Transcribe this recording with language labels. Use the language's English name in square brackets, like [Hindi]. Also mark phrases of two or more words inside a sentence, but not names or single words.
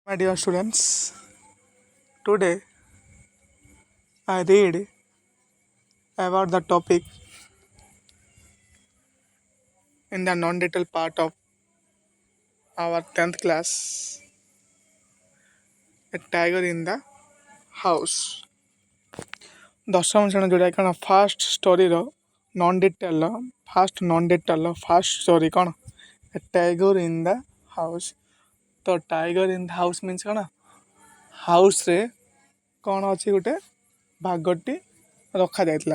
[English] My dear students, today I read about the topic in the non-detailed part of our 10th class, a tiger in the house. [Odia] ଦଶମ ଶ୍ରେଣୀ ଯୋଉଟା କ'ଣ [English] first storyr first story [Odia] କ'ଣ ଏ ଟାଇଗର ଇନ୍ ଦ ହାଉସ୍। ତ ଟାଇଗର ଇନ୍ ଦ ହାଉସ୍ ମିନ୍ସ କ'ଣ ହାଉସ୍ରେ କ'ଣ ଅଛି ଗୋଟେ ଭାଗଟି ରଖାଯାଇଥିଲା।